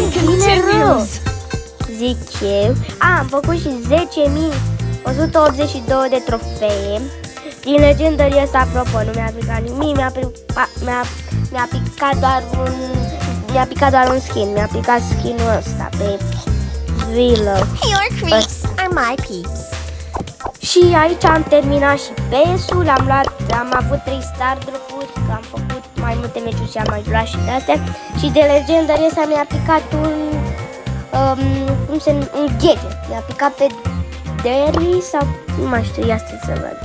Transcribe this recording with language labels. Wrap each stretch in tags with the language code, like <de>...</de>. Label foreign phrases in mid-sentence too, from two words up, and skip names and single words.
<ro>Bine rău, zic eu. Am făcut și 10.182 de trofee. Din legendărie asta, apropo, nu mi-a picat nimic, mi-a picat doar un skin. Mi-a picat skinul ăsta pe Willow.</ro> <en>Your creeps are my peeps.</en> <ro>Și aici am terminat și PES-ul, am avut 3</ro> <en>star drop-</en> <ro>uri, că am făcut mai multe meciuri și am mai luat și de astea. Și de legendărie ăsta mi-a picat un gadget, mi-a picat pe Derry sau nu mai știu, ia stai să văd.</ro>